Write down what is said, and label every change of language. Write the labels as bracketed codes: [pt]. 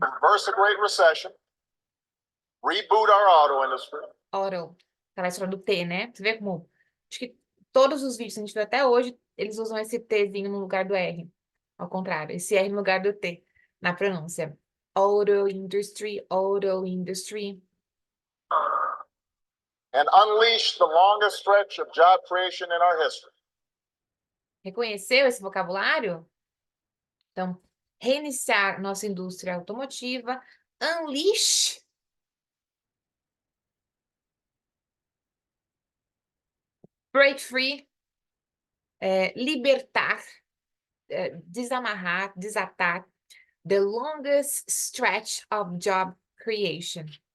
[en] reverse a Great Recession, reboot our auto industry, [pt] Auto, aquela história do T, né? Você vê como, acho que todos os vídeos que a gente viu até hoje, eles usam esse Tzinho no lugar do R. Ao contrário, esse R no lugar do T, na pronúncia. [en] Auto industry, auto industry. and unleash the longest stretch of job creation in our history. [pt] Reconheceu esse vocabulário? Então, reiniciar nossa indústria automotiva, [en] unleash, break free, [pt] libertar, desamarrar, desatar, [en] the longest stretch of job creation.